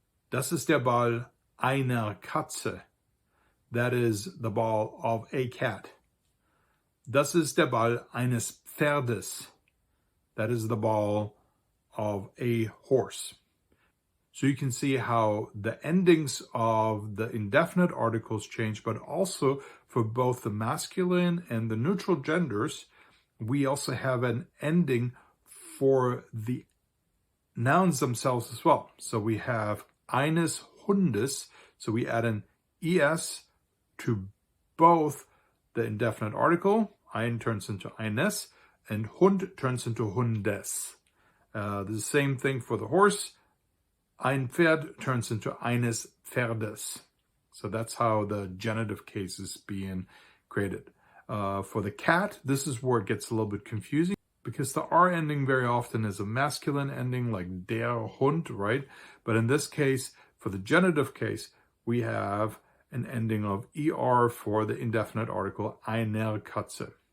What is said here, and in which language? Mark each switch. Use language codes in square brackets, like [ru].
[de] Das ist der Ball einer Katze. [en] That is the ball of a cat. [de] Das ist der Ball eines Pferdes. [en] That is the ball of a horse. So you can see how the endings of the indefinite articles change, but also for both the masculine and the neutral genders, we also have an ending for the nouns themselves as well. So we have eines Hundes, so we add an es to both the indefinite article, ein turns into eines, and Hund turns into Hundes. The same thing for the horse. Ein Pferd turns into eines Pferdes. So that's how the genitive case is being created. For the cat, this is where it gets a little bit confusing because the R ending very often is a masculine ending like der Hund, right? But in this case, for the genitive case, we have an ending of ER for the indefinite article einer Katze.